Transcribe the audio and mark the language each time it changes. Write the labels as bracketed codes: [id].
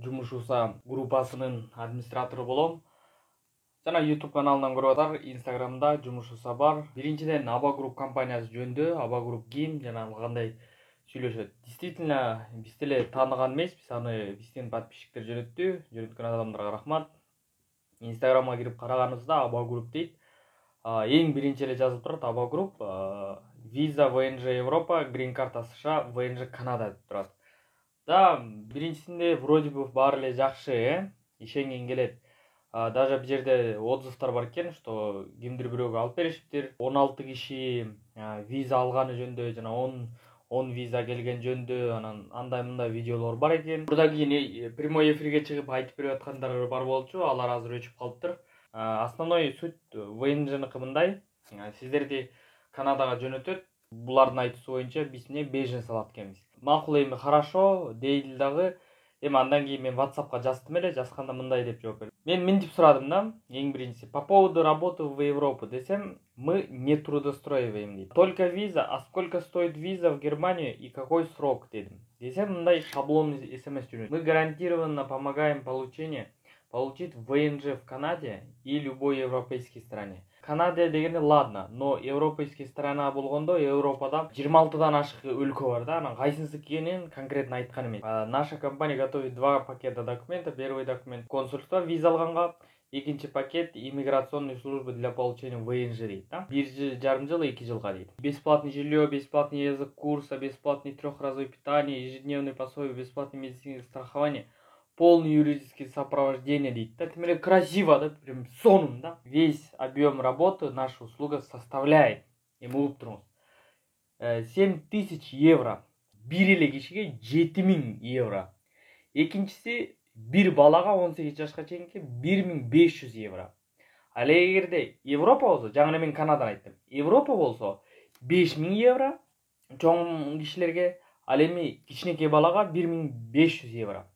[ky] Жумушуса группасынын администратору болом. Жана YouTube каналынан көрүп атар, Instagramда Жумушуса бар. Биринчиден Аба Group компаниясы жөнүндө, Аба Group ким жана кандай сүйлөшөт. Действительно, биз деле тааныган эмеспиз, аны биздин подписчиктер жөнөткөн адамдарга рахмат. Instagramга кирип караганыбызда Аба Group дейт. Эң биринчи эле жазылып турат Аба Group, виза ВНЖ Европа, грин карта США, ВНЖ Канада деп турат. Да, биринчисинде вроде бы баары эле жакшы, ишенген келет. Даже бул жерде отзывдар бар экен, что кимдир бирөөгө алып беришиптир. 16 киши виза алганы жөнүндө жана 10 виза келген жөнүндө, анан андай мындай видеолор бар экен. Бурда кийин прямой эфирге чыгып айтып берип аткандар бар болчу, алар азыр өчүп калыптыр. Основной суть ВНЖныкы мындай: сиздерди Канадага жөнөтөт. Булардын айтуусу боюнча биз эмне беженс алат экенбиз. Макул, эми хорошо дейли дагы. Эми андан кийин мен WhatsAppка жаздым эле, жазганда мындай деп жооп бердим. Мен мынтип сурадым да, эң биринчиси, [ru] по поводу работы в Европу [ky] десем, [ru] мы не трудоустроиваем [ky] дейт. [ru] Только виза, а сколько стоит виза в Германию и какой срок [ky] дедим. Десем мындай шаблон СМС жөнөт. [ru] Мы гарантированно помогаем получить ВНЖ в Канаде и любой европейской стране. [ky] Канада дегенде [ru] ладно, но европейский страна [ky] болгондо Европада 26дан ашык өлкө бар да, анан кайсынысы экенин конкретно айткан эмес. [ru] Наша компания готовит 2 пакета документа. Первый документ консульство [ky] виза алганга, экинчи пакет [ru] иммиграционной службы для получения ВНЖ [ky] дейт да. 1,5 жыл 2 жылга дейт. [ru] Бесплатный жилье, бесплатный язык курса, бесплатный трехразовое питание, ежедневный пособие, бесплатное медицинское страхование, полное юридическое сопровождение [ky] дейт да. [ru] Тем более красиво, да, [ky] прям сонун да. [ru] Весь объем работы наша услуга составляет, [ky] эми угуп туруңуз, [ru] 7000 евро. [ky] Бир эле кишиге 7000 евро. Экинчиси бир балага 18 жашка чейинки 1500 евро. Ал эгерде Европа болсо, жаңы эле мен Канаданы айттым. Европа болсо 5000 евро чоң кишилерге, ал эми кичинекей балага 1500 евро.